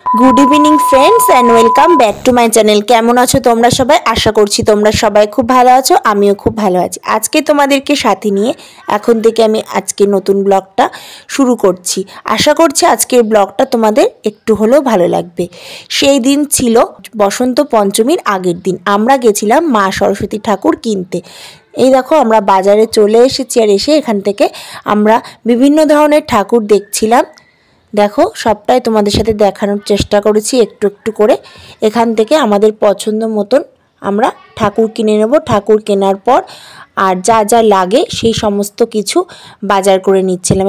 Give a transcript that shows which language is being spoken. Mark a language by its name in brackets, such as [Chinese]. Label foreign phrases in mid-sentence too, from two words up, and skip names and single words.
[English] Good evening friends and welcome back to my channel. [Bangla] কেমন আছো তোমরা সবাই? আশা করছি তোমরা সবাই খুব ভালো আছো, আমিও খুব ভালো আছি। আজকে তোমাদেরকে সাথে নিয়ে এখন থেকে আমি আজকে নতুন ব্লগটা শুরু করছি। আশা করছি আজকের ব্লগটা তোমাদের একটু হলেও ভালো লাগবে। সেই দিন ছিলো বসন্ত পঞ্চমীর আগের দিন। আমরা গেছিলাম মা সরস্বতী ঠাকুর কিনতে। এই দেখো আমরা বাজারে চলে এসেছি আর এসে এখান থেকে আমরা বিভিন্ন ধরনের ঠাকুর দেখছিলাম। দেখো সবটাই তোমাদের সাথে দেখানোর চেষ্টা করেছি একটু একটু করে। এখান থেকে আমাদের পছন্দ মতন আমরা ঠাকুর কিনে নেব। ঠাকুর কেনার পর আর যা যা লাগে সেই সমস্ত কিছু বাজার করে নিচ্ছিলাম।